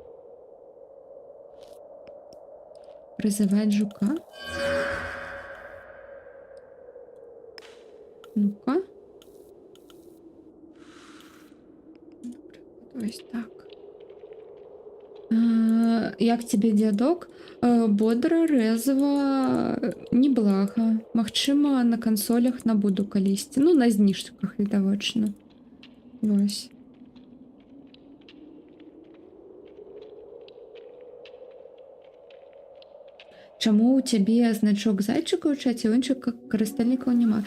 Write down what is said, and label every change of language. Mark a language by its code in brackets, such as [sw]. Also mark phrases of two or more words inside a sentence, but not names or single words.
[ru] Призывать жука. Ну-ка. [uk] Ось так. Як тебе, дядок? [be] Бодра, рэзва, неблага. Магчыма, на кансолях набуду калісьці. Ну, на зніжках, відавочна. [uk] Ось. [be] Чаму у цябе значок зайчыка ў чаце, у іншых карыстальнікаў няма?